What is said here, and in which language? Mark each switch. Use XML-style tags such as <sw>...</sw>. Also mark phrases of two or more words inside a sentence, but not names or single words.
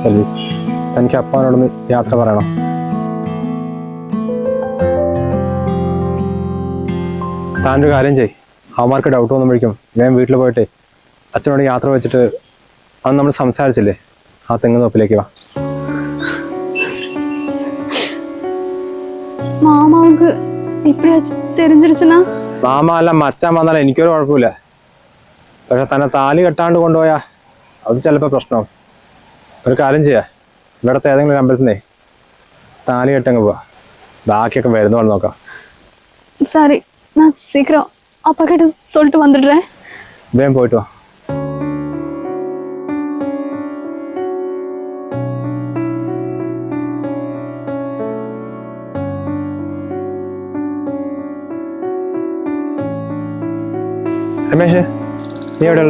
<ml>സെൽവി, തനിക്ക് അപ്പാനോടൊന്ന് യാത്ര പറയണം. താനൊരു കാര്യം ചെയ്. അവന്മാർക്ക് ഡൗട്ട് വന്നുമ്പോഴേക്കും വേഗം വീട്ടിൽ പോയിട്ട് അച്ഛനോട് യാത്ര വെച്ചിട്ട് അന്ന് നമ്മൾ സംസാരിച്ചില്ലേ ആ തെങ്ങ് തോപ്പിലേക്ക് വാ.</ml> <ta>மாமாவுக்கு இப்படியாச்சும் தெரிஞ்சிருச்சுன்னா?</ta> <ml>മാമ അല്ല മച്ചാൻ വന്നാലും എനിക്കൊരു കുഴപ്പമില്ല. പക്ഷെ തന്നെ താലി കെട്ടാണ്ട് കൊണ്ടുപോയാ അത് ചിലപ്പോൾ പ്രശ്നമാവും. ഒരു കാര്യം ചെയ്യാ, ഇവിടുത്തെ ഏതെങ്കിലും അമ്പലത്തിനെ താലി കെട്ടങ്ങ് പോവാ. ബാക്കിയൊക്കെ വരുന്നോണ്ട് നോക്കാം.</ml> <ta>சரி, நான் சீக்கிரம் அப்பா கிட்ட சொல்லிட்டு வந்துடுறேன்.</ta> <ml>വേഗം പോയിട്ട് വാ. രമേശ്, നീ എവിടെയുള്ളേ?</ml>